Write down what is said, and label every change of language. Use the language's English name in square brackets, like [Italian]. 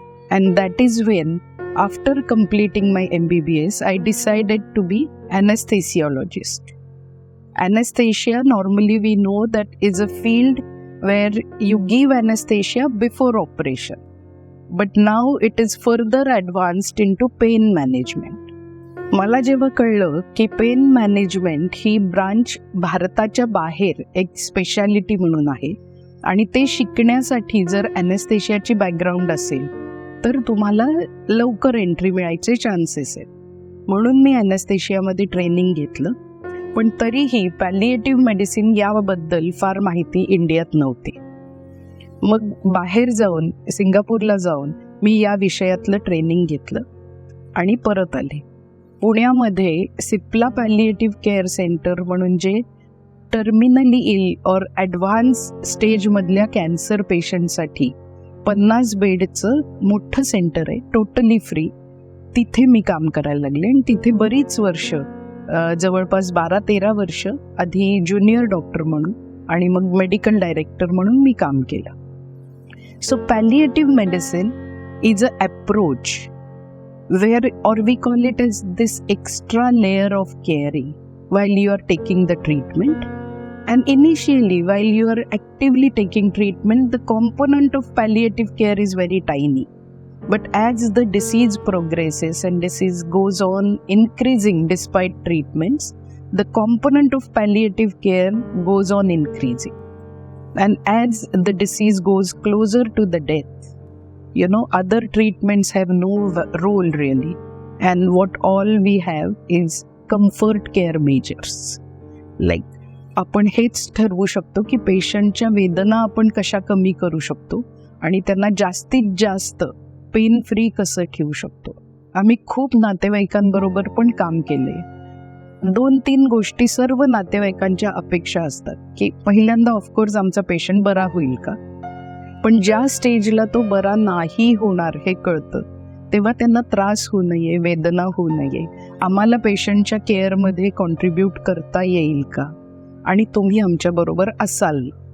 [English] And that is when, after completing my MBBS, I decided to be anesthesiologist. Anesthesia, normally we know that is a field where you give anesthesia before operation. But now it is further advanced into pain management. [Marathi] मला जेव्हा कळलं की pen management ही branch भारताच्या बाहेर एक speciality म्हणून आहे आणि ते शिकण्यासाठी जर ॲनेस्थेशियाची बॅकग्राऊंड असेल तर तुम्हाला लवकर एंट्री मिळायचे चान्सेस आहेत. म्हणून मी ॲनेस्थेशियामध्ये ट्रेनिंग घेतलं, पण तरीही पॅलिएटिव्ह मेडिसिन याबद्दल फार माहिती इंडियात नव्हती. मग बाहेर जाऊन सिंगापूरला जाऊन मी या विषयातलं ट्रेनिंग घेतलं आणि परत आले. पुण्यामध्ये सिप्ला पॅलिएटिव्ह केअर सेंटर म्हणून जे टर्मिनली इल और ॲडव्हान्स स्टेजमधल्या कॅन्सर पेशंटसाठी 50 बेडचं मोठं सेंटर आहे, टोटली फ्री. तिथे मी काम करायला लागले आणि तिथे बरीच वर्ष, जवळपास 12-13 वर्ष आधी ज्युनियर डॉक्टर म्हणून आणि मग मेडिकल डायरेक्टर म्हणून मी काम केलं. [English] So palliative medicine is a approach where, or we call it as this extra layer of caring while you are taking the treatment. And initially, while you are actively taking treatment, the component of palliative care is very tiny. But as the disease progresses and disease goes on increasing despite treatments, the component of palliative care goes on increasing. And as the disease goes closer to the death, other treatments have no role really, and what all we have is comfort care measures. [Marathi] Like आपण हेच ठरवू शकतो की पेशंटच्या वेदना आपण कशा कमी करू शकतो आणि त्यांना जास्तीत जास्त पेन फ्री कसं ठेवू शकतो. आम्ही खूप नातेवाईकांबरोबर पण काम केले. 2-3 गोष्टी सर्व नातेवाईकांच्या अपेक्षा असतात की पहिल्यांदा ऑफकोर्स आमचा पेशंट बरा होईल का, पण ज्या स्टेजला तो बरा नाही होणार हे कळतं तेव्हा त्यांना त्रास होऊ नये, वेदना होऊ नये, आम्हाला पेशंटच्या केअरमध्ये कॉन्ट्रीब्यूट करता येईल का आणि तुम्ही आमच्याबरोबर असाल.